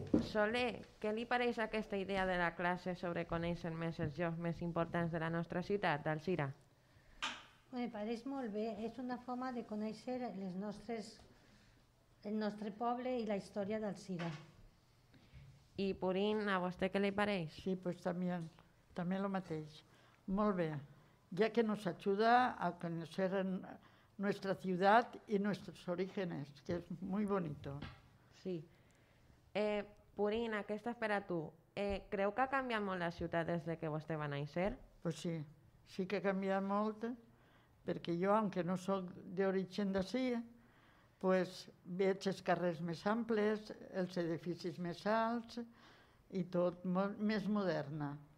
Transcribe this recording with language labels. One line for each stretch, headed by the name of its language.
Catalan: Soler, què li pareix aquesta idea de la classe sobre conèixer més els llocs més importants de la nostra ciutat, d'Alzira? Me pareix molt bé, és una forma de conèixer el nostre poble i la història d'Alzira. I Purín, a vostè què li pareix? Sí, pues també el mateix. Molt bé,
Spanish: ya que nos ayuda a conocer nuestra ciudad y nuestros orígenes, que es muy bonito. Sí.
Catalan: Purín, aquesta és per a tu. Creu que ha canviat molt la ciutat des que vostè va néixer? Pues sí, sí que ha canviat molt, perquè jo, aunque no soc d'origen d'ací, pues veig els carrers més amples, els edificis més alts i tot més moderna.